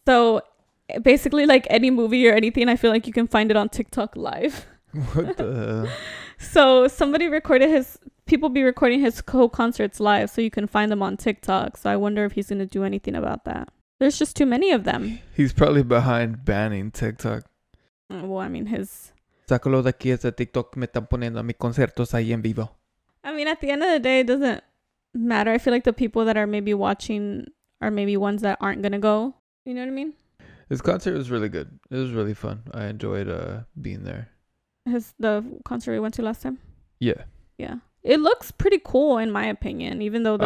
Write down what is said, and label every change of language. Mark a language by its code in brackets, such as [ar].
[en] So basically, like, any movie or anything, I feel like you can find it on TikTok live. What the hell? So people be recording his co-concerts live, so you can find them on TikTok. So I wonder if he's going to do anything about that. There's just too many of them. He's probably behind banning TikTok. Well, I mean, his... [es] Sácalo de aquí, ese TikTok me están poniendo a mis conciertos ahí en vivo. [en] I mean, at the end of the day, it doesn't matter. I feel like the people that are maybe watching are maybe ones that aren't going to go. You know what I mean? His concert was really good. It was really fun. I enjoyed being there. The concert we went to last time? Yeah. Yeah. It looks pretty cool in my opinion, even though the